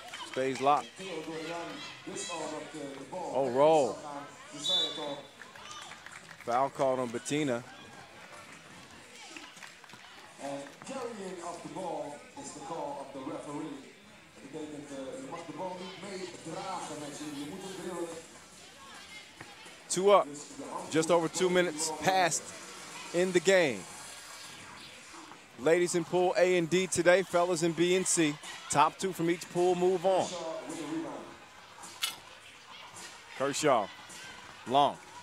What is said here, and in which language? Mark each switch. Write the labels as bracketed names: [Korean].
[English] Stays locked. Oh, Roll. Foul called on Bettina. And carrying of the ball is the call of the referee. [Dutch] Je mag de bal niet meedragen met je. Je moet hem drillen. [English] Two up. Just over 2 minutes passed in the game. Ladies in pool A and D today, fellas in B and C. Top two from each pool move on. Kershaw, long.